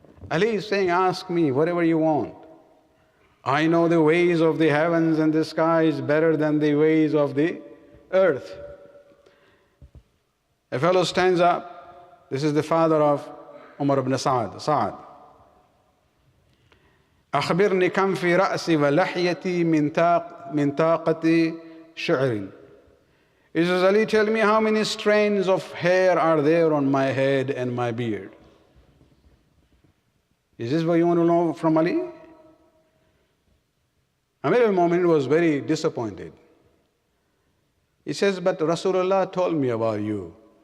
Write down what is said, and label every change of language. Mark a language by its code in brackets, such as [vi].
[en] Ali is saying, ask me whatever you want. I know the ways of the heavens and the skies better than the ways of the earth. A fellow stands up. This is the father of Umar ibn Sa'ad. [ar] أخبرني كم في رأسي ولحيتي من طاقة شعر. [en] He says, Ali, tell me how many strands of hair are there on my head and my beard. Is this what you want to know from Ali? Amir al-Mu'minin was very disappointed. He says, but Rasulullah told me about you.